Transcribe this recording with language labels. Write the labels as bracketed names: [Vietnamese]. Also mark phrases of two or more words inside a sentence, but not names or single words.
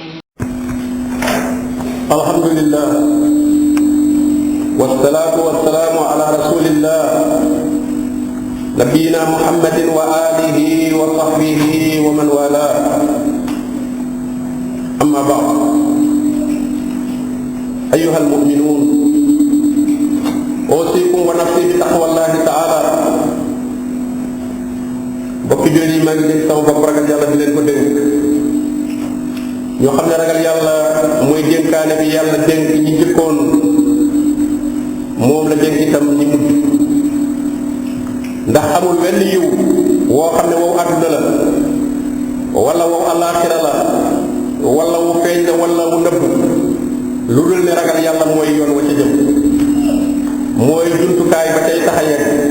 [Arabic] الحمد لله والصلاة والسلام على رسول الله نبينا محمد وآله وصحبه ومن والاه. أما بعد، أيها المؤمنون، أوصيكم ونفسي بتقوى الله تعالى. [Wolof] bokki jullit yi maa ngi dénk sama bopp ragal yàlla di leen ko dénk. ñoo xam ne ragal yàlla mooy dénkaane bi yàlla dénk ñi jëkkoon, moom la dénk itam ñi mujj. ndax amul wenn yiw woo xam ne wow àdduna la wala wow àllaaxira la wala wu feeñ la wala wu nëbb lu dul ne ragal yàlla mooy yoon wa ca jëm, mooy jumtukaay ba tey tax a yegg.